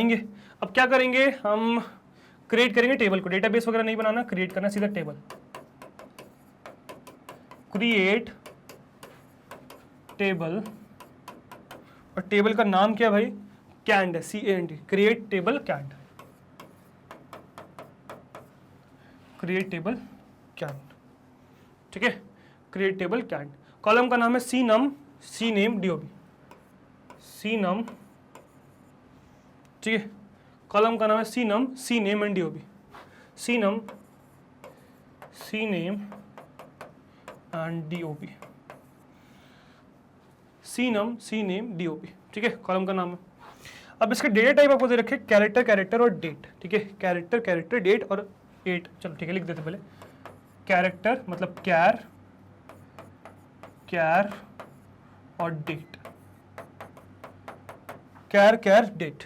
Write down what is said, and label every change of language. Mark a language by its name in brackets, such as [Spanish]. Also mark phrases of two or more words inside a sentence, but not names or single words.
[Hindi] अब क्या करेंगे हम, क्रिएट करेंगे टेबल को, डेटाबेस वगैरह नहीं बनाना, क्रिएट करना सीधा टेबल, [English] create table, [Hindi] और टेबल का नाम क्या भाई, कैंड है, CAND, [English] create table [Hindi] कैंड, [English] create table [Hindi] कैंड, ठीक है, [English] create table [Hindi] कैंड। कॉलम का नाम है cnum, cname dob, cnum, ठीक है, कॉलम का नाम है cnum, cname एंड dob, cnum, cname एंड dob, cnum, cname dob, ठीक है, कॉलम का नाम है। अब इसके [English] data type [Hindi] आपको दे रखे [English] character, character [Hindi] और डेट, ठीक है, [English] character, character, date [Hindi] और 8, चलो ठीक है लिख देते पहले, कैरेक्टर मतलब [English] char, char [Hindi] और [English] date, char, char, date.